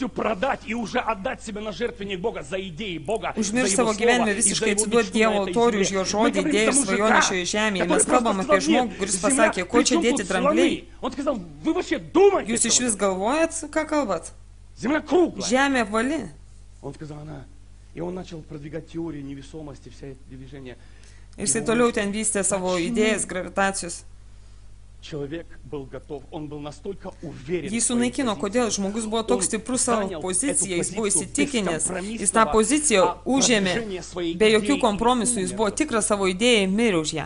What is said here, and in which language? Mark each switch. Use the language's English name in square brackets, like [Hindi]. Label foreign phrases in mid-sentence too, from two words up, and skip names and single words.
[Lithuanian] Užmiršti savo gyvenimą, visiškai atsiduoti Dievo altorių už jo žodį, idėją ir svajonę šioje žemėje. Mes kalbam apie žmogų, kuris pasakė, ko čia dėti drambliai. Jūs iš vis galvojat, ką kalbat? Žemė apvali. [Russian] И он начал продвигать теорию невесомости, все эти движения. [Lithuanian] Ir jisai toliau ten vystė savo idėjas, gravitacijos. Jį sunaikino, kodėl žmogus buvo toks stiprus savo poziciją, jis buvo įsitikinęs, jis tą poziciją užėmė be jokių kompromisų, jis buvo tikras savo idėją ir mirė už ją.